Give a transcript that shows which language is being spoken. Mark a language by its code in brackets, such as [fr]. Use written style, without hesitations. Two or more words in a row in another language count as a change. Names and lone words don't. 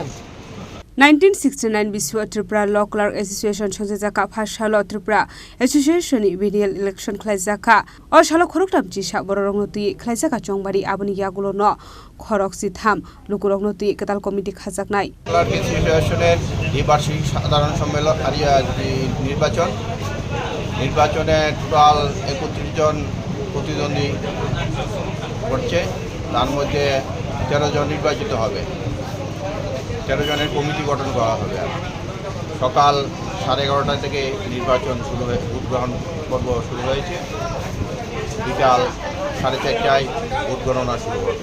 [trp] 1969 Biswa Tripura Law Clerk Association Khlaijakha Phasalo Tripura Association Biennial Election Khlaijakha or Shalo Khorokchitham Jisa Bororokno Khlaijakha Chongbari Aboni Yagulono Khorokchitham Lukurokno Kwtal Committee Khlaijaknai [bn] Clerk Associationের এই বার্ষিক সাধারণ সম্মেলন নির্বাচনে টোটাল 31 জন প্রতিদ্বন্দ্বী করছে তার মধ্যে 13 জন নির্বাচিত হবে 13 জনের কমিটি গঠন করা হবে সকাল 11:30টা থেকে নির্বাচন শুরু হয়ে ভোট গ্রহণ পর্ব শুরু হয়েছে বিকাল 4:30টায় ভোট গণনা শুরু হবে